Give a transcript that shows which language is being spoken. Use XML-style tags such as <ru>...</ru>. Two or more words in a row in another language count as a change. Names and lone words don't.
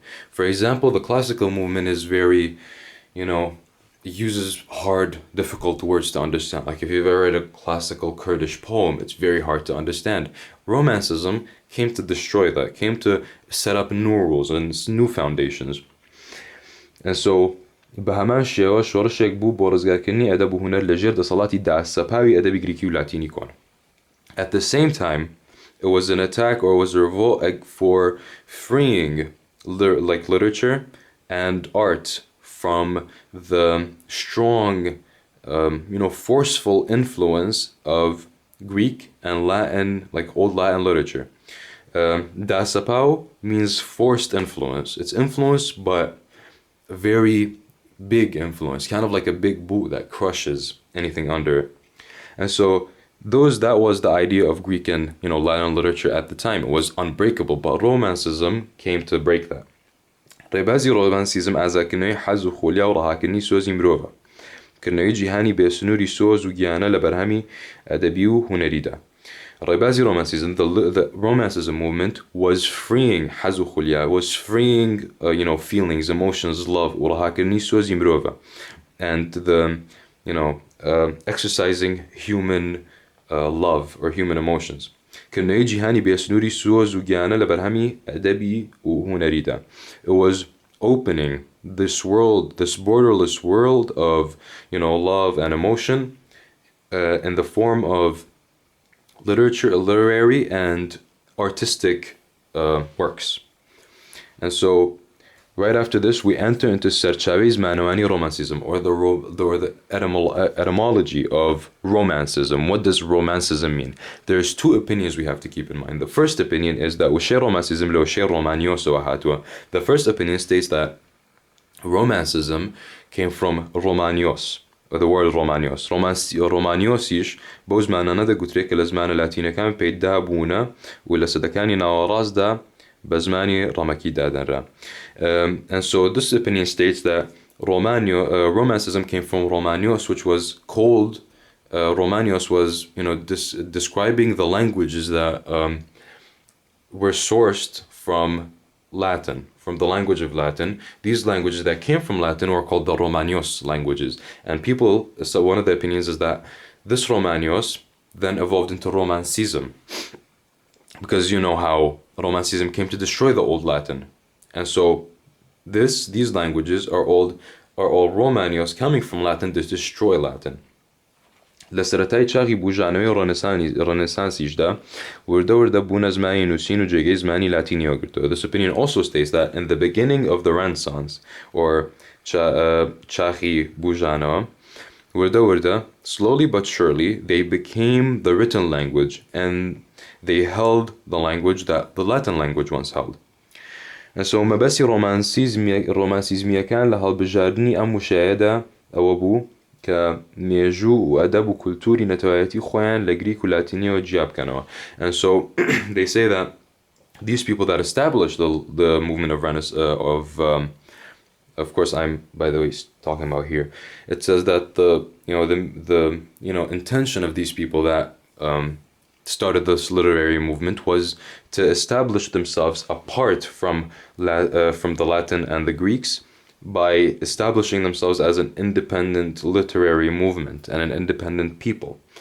<en>For example, the classical movement is very, it uses hard, difficult words to understand. Like if you've ever read a classical Kurdish poem, it's very hard to understand. Romanticism came to destroy that, came to set up new rules and new foundations. And so,</en> <ckb>بەهەمان شێوە شۆڕشێک بوو بۆ ڕزگارکردنی ئەدەب و هونەر لەژێر دەسەڵاتی داهەسەپاوی ئەدەبی گریکی و لاتینی کۆن.</ckb> <en>At the same time, it was an attack, or was a revolt for freeing literature and art from the strong, forceful influence of Greek and Latin, like old Latin literature. Dasapau means forced influence. It's influence, but a very big influence, kind of like a big boot that crushes anything under it. And so that was the idea of Greek and Latin literature at the time. It was unbreakable, but Romanticism came to break that.</en> <ckb>ڕێبازی ڕۆمانسیزم ئازاکردنەوەی حەز و خۆلیا و ڕەهاکردنی سۆزی مرۆڤە، کردنەوەی جیهانی بێسنووری سۆز و گیانە لە بەرهەمی ئەدەبی و هونەریدا. ڕێبازی Romanticism,</ckb> <en>the Romanticism movement, was freeing</en> <ckb>حەز و خۆلیا,</ckb> <en>was freeing feelings, emotions, love</en> <ckb>و ڕەهاکردنی سۆزی مرۆڤە,</ckb> <en>and the exercising human love or human emotions.</en> <ckb>کردنەوەی جیهانی بێسنووری سۆز و گیانە لە بەرهەمی ئەدەبی و هونەریدا.</ckb> <en>It was opening this world, this borderless world of love and emotion in the form of literary and artistic works. And so right after this, we enter into</en> <ckb>سەرچاوەی زمانەوانی Romanticism,</ckb> <en>or the etymology of Romanticism. What does Romanticism mean? There's two opinions we have to keep in mind. The first opinion is that</en> <ckb>وشي Romanticism لوشي Romaniosەوە هاتووە.</ckb> <en>The first opinion states that Romanticism came from Romanios, or the word Romanios.</en> <ckb>Romaniosiش بۆ زمانانە دەگوترێت کە لە زمانە لاتینەکان پەیدا بوونە و لە سەدەکانی ناوەڕاستدا بەزمانی ڕەمەکی دادەنرا.</ckb> <en>And so this opinion states that Romanticism came from Romanios, which was called, Romanios was, describing the languages that were sourced from Latin, from the language of Latin. These languages that came from Latin were called the Romanios languages. And so one of the opinions is that this Romanios then evolved into Romanticism. Because you know how Romanticism came to destroy the Old Latin. And so these languages are all Romanios coming from Latin to destroy Latin.</en> <ckb>لسرەتای چاقی بوژانەوەی ڕەنەسانسیشدا وردە بوونە زمانی نووسین و جێگەی زمانی لاتینیەوە گرتووە.</ckb> <en>This opinion also states that in the beginning of the Renaissance, or</en> <ckb>چاقی بوژانەوە,</ckb> <en>وردە, slowly but surely, they became the written language, and they held the language that the Latin language once held. And so</en> <ckb>مەبەستی ڕۆمانسیزمیەکان لە هەڵبژاردننی ئەم وشایەدا ئەوە بوو کە مێژوو و ئەدەب و کولتوری نەتەوایەتی خۆیان لە گریک و لاتینیەوە جیا بکەنەوە.</ckb> <en>And so they say that these people that established the movement of Renaissance, of course I'm by the way talking about here, it says that the intention of these people that started this literary movement was to establish themselves apart from the Latin and the Greeks, by establishing themselves as an independent literary movement and an independent people.</en>